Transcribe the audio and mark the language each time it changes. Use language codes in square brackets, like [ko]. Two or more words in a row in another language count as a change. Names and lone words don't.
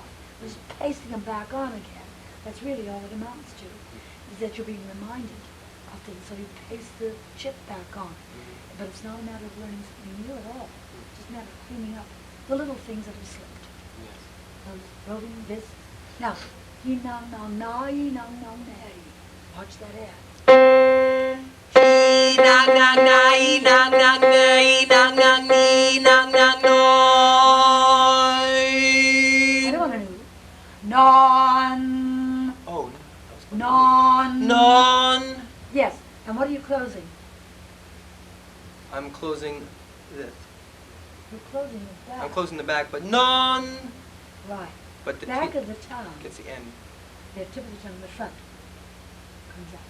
[en] Just pasting them back on again. That's really all it amounts to, is that you're being reminded of things. So you paste the chip back on. But it's not a matter of learning something new at all. It's just a matter of cleaning up the little things that have slipped. Yes. Those roving bits. Now, ye na na na ye na na nay. Watch that ad. Na na na na na na na na na na na. I don't want to know. Non. Oh. Non. Non. Yes. And what are you closing? I'm closing this. You're closing the back. I'm closing the back, but non. Right. But the Back tip of the tongue. gets the end. The tip of the tongue, the front, comes out.